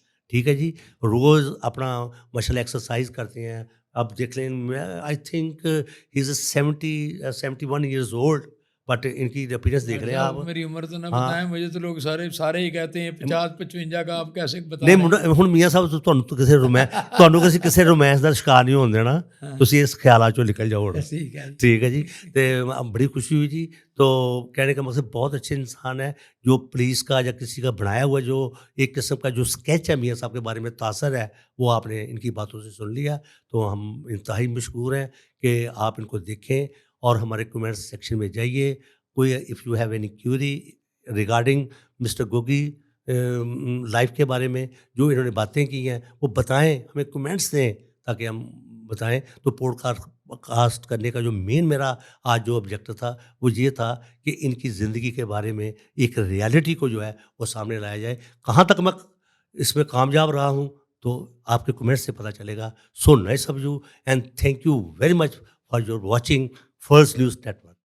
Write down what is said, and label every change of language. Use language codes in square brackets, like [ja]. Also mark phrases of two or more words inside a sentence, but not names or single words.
[ur] ٹھیک ہے جی. روز اپنا ماشاء اللہ ایکسرسائز کرتے ہیں. اب دیکھ لیں [en] I think he is 71 years old, but [ur] ان کی اپیرنس دیکھ رہے ہیں آپ. میری عمر تو نہ ہاں. بتائیں مجھے, تو لوگ سارے ہی کہتے ہیں 50-55 کا, آپ کیسے بتا نہیں رہے ہیں؟ [pa] ਹੁਣ ਮੀਆਂ ਸਾਹਿਬ ਤੁਹਾਨੂੰ ਕਿਸੇ ਰੋਮਾਂਸ ਦਾ ਸ਼ਿਕਾਰ ਨਹੀਂ ਹੋਣ ਦੇਣਾ. ਤੁਸੀਂ ਇਸ ਖਿਆਲਾਂ ਚੋਂ ਨਿਕਲ ਜਾਓ ਹੁਣ. [ur] ٹھیک ہے. ٹھیک ہے جی. تو بڑی خوشی ہوئی جی. تو کہنے کا مقصد بہت اچھے انسان ہے. جو پولیس کا یا کسی کا بنایا ہوا جو ایک قسم کا جو اسکیچ ہے میاں صاحب کے بارے میں تاثر ہے, وہ آپ نے ان کی باتوں سے سن لیا. تو ہم انتہائی مشکور ہیں کہ آپ ان کو دیکھیں اور ہمارے [en] comment section [ur] میں جائیے. کوئی [en] if you have any query regarding Mr Gogi life [ur] کے بارے میں جو انہوں نے باتیں کی ہیں وہ بتائیں, ہمیں کمنٹس دیں تاکہ ہم بتائیں. تو پوڈ کاسٹ کرنے کا جو مین میرا آج جو آبجیکٹو تھا وہ یہ تھا کہ ان کی زندگی کے بارے میں ایک ریالٹی کو جو ہے وہ سامنے لایا جائے. کہاں تک میں اس میں کامیاب رہا ہوں تو آپ کے کمنٹ سے پتہ چلے گا. [en] So nice of you and thank you very much for your watching First News Network.